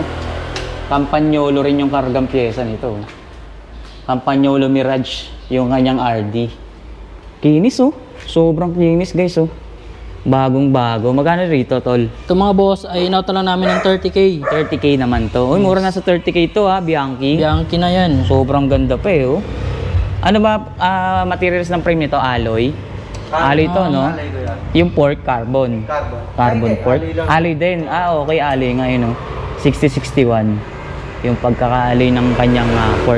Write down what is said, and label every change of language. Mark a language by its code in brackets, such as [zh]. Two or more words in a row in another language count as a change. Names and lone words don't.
[tl] Campagnolo rin yung kargang pyesa nito. Oh. Campagnolo Mirage, yung kanyang RD. Kinis oh. Sobrang kinis guys oh. Bagong-bago. Magkano rito, tol? Ito mga boss ay inauto lang namin ng 30K. 30K naman to. Uy, mura na sa 30K to ha, Bianchi. Bianchi na yan. Sobrang ganda pa eh oh. Ano ba materials ng frame nito? Alloy? Alloy to, no? Alay ko yan. Yung fork, carbon. Carbon. Carbon Ay, fork. alay lang. Alloy din. Ah, okay, alloy nga yun, no? 6061. Yung pagkaka-alloy ng kanyang fork.